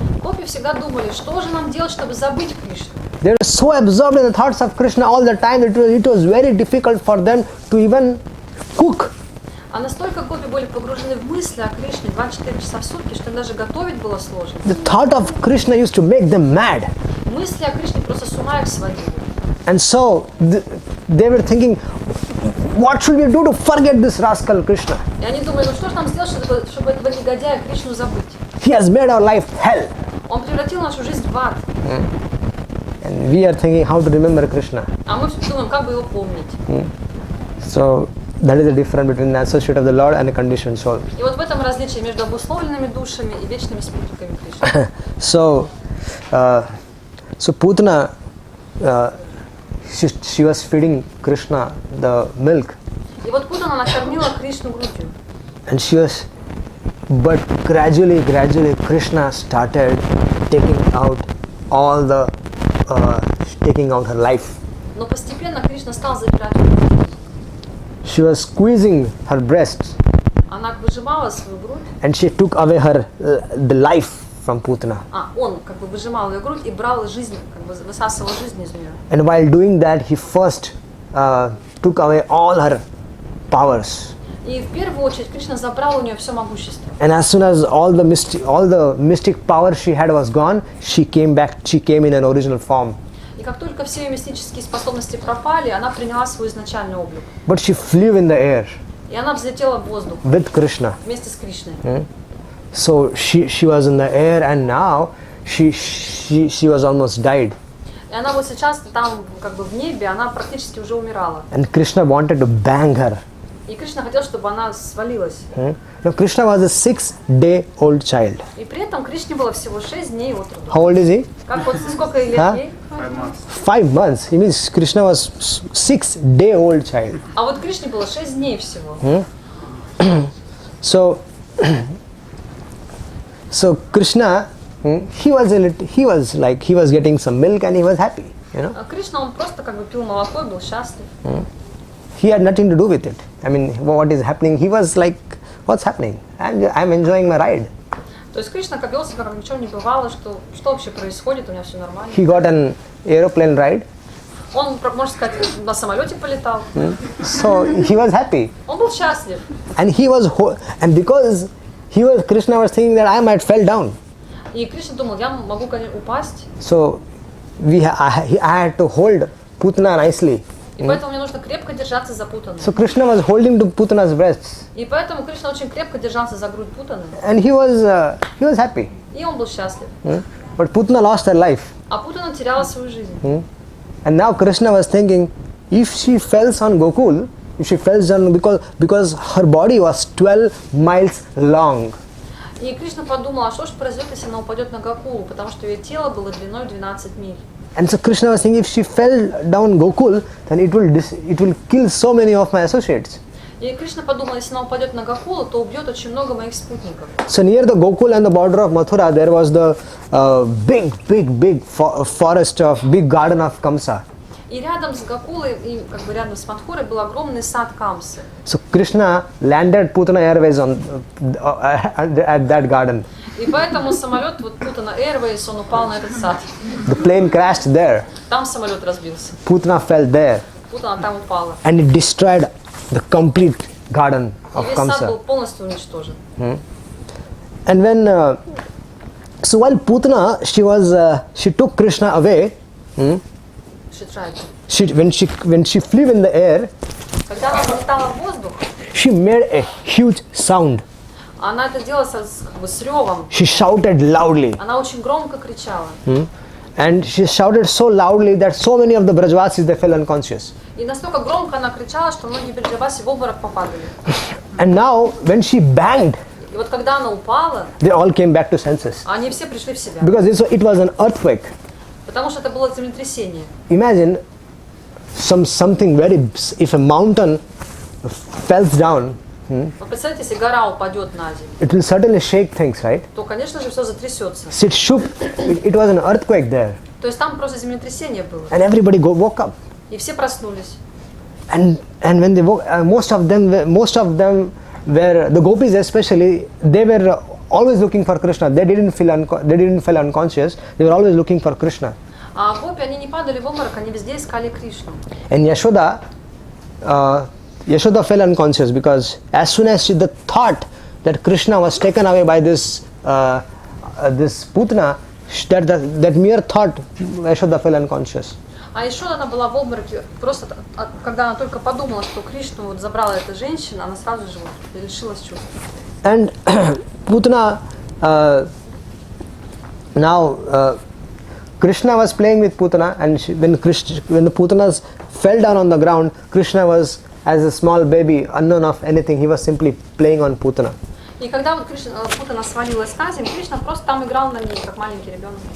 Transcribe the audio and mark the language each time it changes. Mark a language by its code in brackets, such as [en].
[ru] Гопи всегда думали, что же нам делать, чтобы забыть Кришну. [en] They were so absorbed in the thoughts of Krishna all the time that it was very difficult for them to even cook. [ru] А настолько гопи были погружены в мысли о Кришне 24 часа в сутки, что им даже готовить было сложно. [en] The thought of Krishna used to make them mad. [ru] Мысли о Кришне просто с ума их сводили. [en] And so they were thinking, what should we do to forget this rascal Krishna? [ru] И они думали, ну что же нам сделать, чтобы этого негодяя Кришну забыть? [en] He has made our life hell. [ru] Он превратил нашу жизнь в ад. [en] And we are thinking how to remember Krishna. [ru] А мы думаем, как бы его помнить. [en] So that is the difference between an associate of the Lord and a conditioned soul. [ru] И вот в этом различие между обусловленными душами и вечными спутниками Кришны. [en] So Putna, she was feeding Krishna the milk, [ru] И вот Путна накормила Кришну грудью. [en] and but gradually Krishna started taking out her life. [ru] Но постепенно Кришна стал забирать грудь. [en] She was squeezing her breasts, [ru] Она выжимала свою грудь, [en] and she took away the life from Putna. [ru] он как бы выжимал ее грудь и брал жизнь, как бы высасывал жизнь из нее. [en] And while doing that, he first took away all her powers. [ru] И в первую очередь Кришна забрал у нее все могущество. [en] And as soon as all the mystic power she had was gone, she came in an original form. [ru] И как только все ее мистические способности пропали, она приняла свой изначальный облик. [en] But she flew in the air [ru] И она взлетела в воздух [en] with Krishna. [ru] вместе с Кришной. [en] So she was in the air, and now she was almost died. [ru] И она вот сейчас там как бы в небе, она практически уже умирала. [en] And Krishna wanted to bang her. [ru] И Кришна хотел, чтобы она свалилась. [en] Now Krishna was a 6-day-old child. [ru] И при этом Кришне было всего 6 дней от роду. [en] How old is he? [ru] Как вот сколько лет ей? [en] 5 months. It means Krishna was 6-day-old child. [ru] А вот Кришне было 6 дней всего. [en] So Krishna, he was getting some milk and he was happy. [ru] А Кришна, он просто как бы пил молоко и был счастлив. [en] He had nothing to do with it. I mean, what is happening? He was like, what's happening? I'm enjoying my ride. [ru] То есть Кришна как вел себя, как ничего не бывало, что вообще происходит, у меня все нормально. [en] He got an aeroplane ride. [ru] Он, можно сказать, на самолете полетал. [en] So he was happy. [ru] Он был счастлив. [en] And because Krishna was thinking that I might fell down. [ru] И Кришна думал, я могу, конечно, упасть. [en] So I had to hold Putna nicely. [ru] И поэтому мне нужно крепко держаться за Путану. [en] So Krishna was holding to Putna's breasts. [ru] И поэтому Кришна очень крепко держался за грудь Путаны. [en] And he was happy. [ru] И он был счастлив. [en] But Putna lost her life. [ru] А Путана теряла свою жизнь. [en] And now Krishna was thinking, if she falls on Gokul, because her body was 12 miles long. [ru] И Кришна подумал, а что ж произойдет, если она упадет на Гокулу, потому что ее тело было длиной 12 миль. [en] And so Krishna was saying, if she fell down Gokul, then it will kill so many of my associates. [ru] И Кришна подумал, если она упадет на Гокулу, то убьет очень много моих спутников. [en] So near the Gokul and the border of Mathura, there was the big forest of big garden of Kamsa. [ru] И рядом с Гокулой, и как бы рядом с Мадхурой был огромный сад Камсы. [en] So Krishna landed Putna Airways at that garden. [ru] И поэтому самолет, вот Putna Airways, он упал на этот сад. [en] The plane crashed there. [ru] Там самолет разбился. [en] Putna fell there. [ru] Путана там упала. [en] And it destroyed the complete garden [ru] И [en] of [ru] весь сад был [en] Kamsa. [ru] полностью уничтожен. [en] And when so while Putna she took Krishna away, She tried. when she flew in the air, [ru] Когда она взлетала в воздух, [en] she made a huge sound. [ru] она это делала как бы с ревом. [en] She shouted loudly. [ru] Она очень громко кричала. [en] And she shouted so loudly that so many of the Brajvasis, they fell unconscious. [ru] И настолько громко она кричала, что многие бриджаваси в обморок попадали. [en] And now when she banged, [ru] И вот когда она упала, [en] they all came back to senses. [ru] они все пришли в себя. [en] Because it was an earthquake. [ru] Потому что это было землетрясение. [en] Imagine something if a mountain falls down, [ru] Вы представляете, если гора упадет на землю, [en] it will certainly shake things, right? [ru] то, конечно же, все затрясется. [en] It shook. It was an earthquake there. [ru] То есть там просто землетрясение было. [en] And everybody woke up. [ru] И все проснулись. [en] and when they woke, most of them were the gopis especially. They were always looking for Krishna. They didn't feel unconscious. They were always looking for Krishna. [ru] А гопи, они не падали в обморок, они везде искали Кришну. [en] And Yashoda fell unconscious because as soon as the thought that Krishna was taken away by this Putna, that mere thought, Yashoda fell unconscious. [ru] А еще она была в обмороке, просто когда она только подумала, что Кришну вот забрала эта женщина, она сразу же вот лишилась чувств. [en] And Putna, now Krishna was playing with Putna, and when the Putanas fell down on the ground, Krishna was, as a small baby, unknown of anything, he was simply playing on Putana. [ru] И когда вот Путана свалилась на землю, Кришна просто там играл на ней, как маленький ребенок.